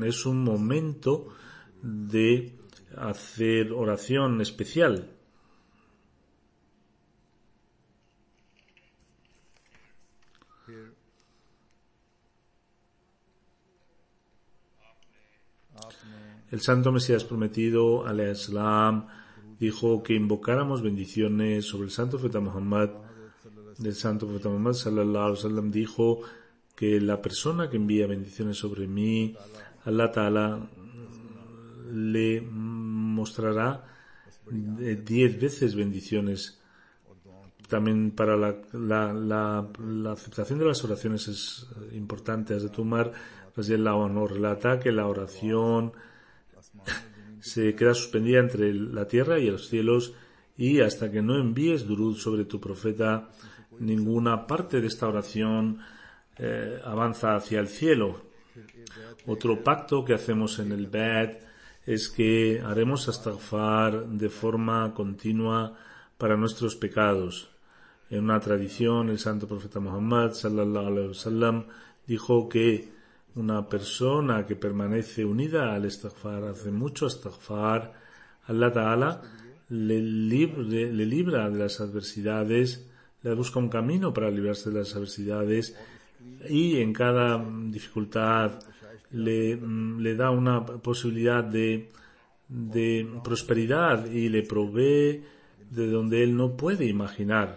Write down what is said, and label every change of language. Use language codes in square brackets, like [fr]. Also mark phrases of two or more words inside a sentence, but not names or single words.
[es] Es un momento de hacer oración especial. El Santo Mesías Prometido, [ar] عليه السلام, [es] dijo que invocáramos bendiciones sobre el Santo Profeta Muhammad. El Santo Profeta Muhammad [ar] صلى الله عليه وسلم [es] dijo que la persona que envía bendiciones sobre mí, [ar] الله تعالى [es] le mostrará 10 veces bendiciones. También para la aceptación de las oraciones es importante. Hazrat Umar [ar] رضي الله عنه [es] relata que la oración se queda suspendida entre la tierra y los cielos, y hasta que no envíes durud sobre tu profeta, ninguna parte de esta oración avanza hacia el cielo. Otro pacto que hacemos en el Bait es que haremos astaghfar de forma continua para nuestros pecados. En una tradición, el santo profeta Muhammad [ar] صلى الله عليه وسلم [es] dijo que una persona que permanece unida al astaghfar, hace mucho astaghfar, [ar] الله تعالى [es] le libra de las adversidades, le busca un camino para librarse de las adversidades, y en cada dificultad le da una posibilidad de prosperidad y le provee de donde él no puede imaginar.